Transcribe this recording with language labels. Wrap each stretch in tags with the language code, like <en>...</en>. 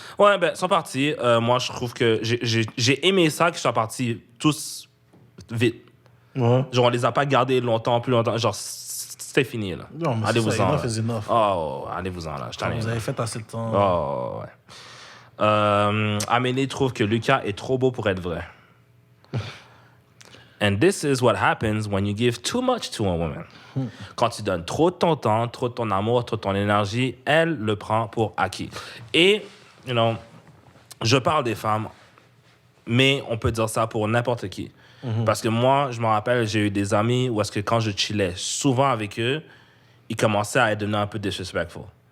<fr>Ouais, ben, ils sont partis. Moi, je trouve que j'ai aimé ça qu'ils soient partis tous vite. Ouais. Genre, on les a pas gardés longtemps, plus longtemps. Genre, c'était fini, là. Non, mais Allez-vous-en. c'est ça, là.</fr> <en>enough is enough.</en> <fr>Oh, allez-vous-en, là. Je t'en ai. Vous avez fait assez de temps. Oh, ouais. Amélie trouve que Lucas est trop beau pour être vrai.</fr> <en>And this is what happens when you give too much to a woman.</en> <fr>Quand tu donnes trop de ton temps, trop de ton amour, trop de ton énergie, elle le prend pour acquis. Et,</fr> <en>you know,</en> <fr>je parle des femmes, mais on peut dire ça pour n'importe qui. Parce que moi, je me rappelle, j'ai eu des amis où est-ce que quand je chillais souvent avec eux, ils commençaient à devenir un peu disrespectful.</fr>